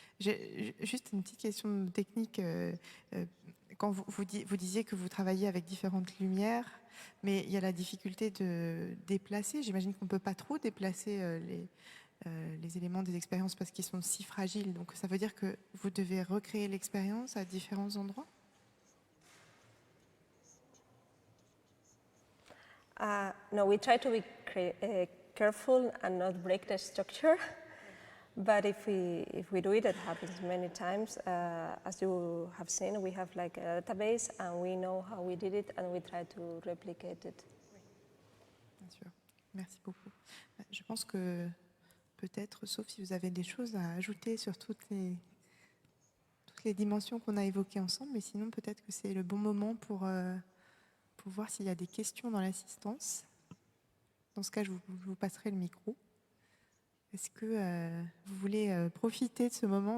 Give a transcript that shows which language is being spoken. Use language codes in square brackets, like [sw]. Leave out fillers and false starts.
[fr] Juste une petite question technique. Quand vous disiez que vous travaillez avec différentes lumières, mais il y a la difficulté de déplacer. J'imagine qu'on ne peut pas trop déplacer les éléments des expériences parce qu'ils sont si fragiles. Donc ça veut dire que vous devez recréer l'expérience à différents endroits? [en] No, we try to be careful and not break the structure. But if we do it, it happens many times. As you have seen, we have like a database and we know how we did it and we try to replicate it. [fr] Bien sûr. Merci beaucoup. Je pense que peut-être, sauf si vous avez des choses à ajouter sur toutes les dimensions qu'on a évoquées ensemble, mais sinon peut-être que c'est le bon moment pour voir s'il y a des questions dans l'assistance. Dans ce cas, je vous passerai le micro. Est-ce que vous voulez profiter de ce moment?